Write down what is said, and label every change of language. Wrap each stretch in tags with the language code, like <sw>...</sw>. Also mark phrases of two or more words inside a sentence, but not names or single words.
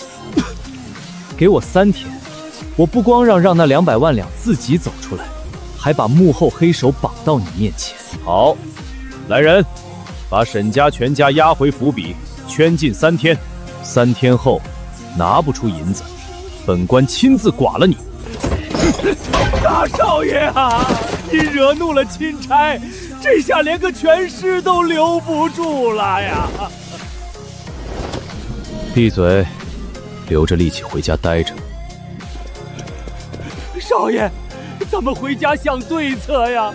<zh>給我3天，我不光讓那200萬兩自己走出來，還把幕後黑手綁到你面前。好，來人，把沈家全家押回府邸，圈禁3天。3天後拿不出銀子，本官親自剮了你。大少爺啊，你惹怒了钦差，這下連個全屍都留不住了呀！閉嘴，留着力氣回家待着。少爺，咱們回家想對策呀！</zh>